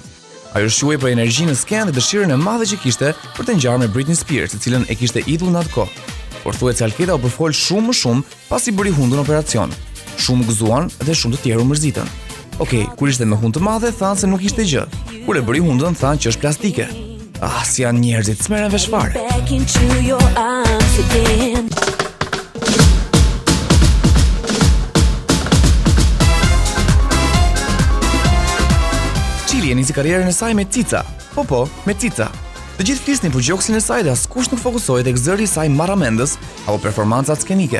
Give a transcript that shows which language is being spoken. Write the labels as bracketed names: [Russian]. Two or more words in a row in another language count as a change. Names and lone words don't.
[Albanian] Ajo shquhej për energjinë në skenë dhe dëshirën e madhe që kishte për të ngjarë me Britney Spears, e cilën e kishte idull në atë kohë. Por thuhet se Alketa u përfol shumë më shumë pasi bëri hundën operacion. Shumë gëzuan dhe shumë të tjerë u mërzitën. Okej, kur ishte me hundë të madhe thanë se nuk ishte gjë. Kur e bëri hundën thanë që është plastike. Ah, si janë njerëzit, s'merren vesh fare. [English] back into your arms again. [Albanian] Qili e nisi karrierën e saj me Cica. Po, me Cica. Të gjithë flisnin për gjoksin e saj dhe askush nuk fokusohej tek zëri i saj marramendës apo performancat skenike.